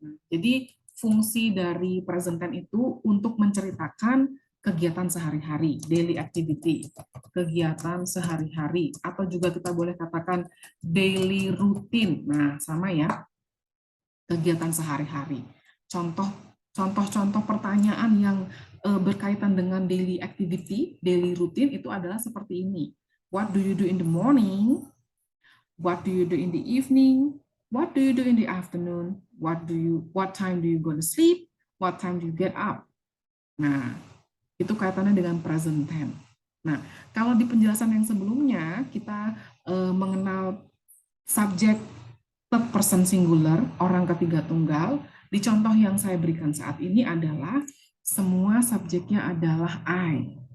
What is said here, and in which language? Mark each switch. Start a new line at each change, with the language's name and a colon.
Indonesian: Jadi fungsi dari present tense itu untuk menceritakan kegiatan sehari-hari, daily activity, kegiatan sehari-hari, atau juga kita boleh katakan daily routine. Nah, sama ya, kegiatan sehari-hari. Contoh-contoh pertanyaan yang berkaitan dengan daily activity, daily routine itu adalah seperti ini.
English: What do you do in the morning? What do you do in the evening? What do you do in the afternoon? What time do you go to sleep? What time do you get up?
Indonesian: Nah, itu kaitannya dengan present tense. Nah, kalau di penjelasan yang sebelumnya kita mengenal subjek third person singular, orang ketiga tunggal, di contoh yang saya berikan saat ini adalah semua subjeknya adalah I.